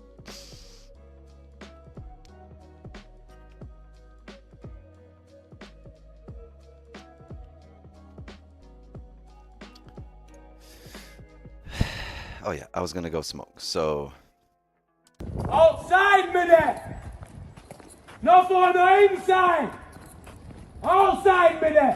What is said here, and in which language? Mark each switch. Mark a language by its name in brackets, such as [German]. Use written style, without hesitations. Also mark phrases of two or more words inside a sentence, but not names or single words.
[English] Oh yeah, I was going to go smoke. So [Norwegian] outside med det! Nå får du inside! Outside med det!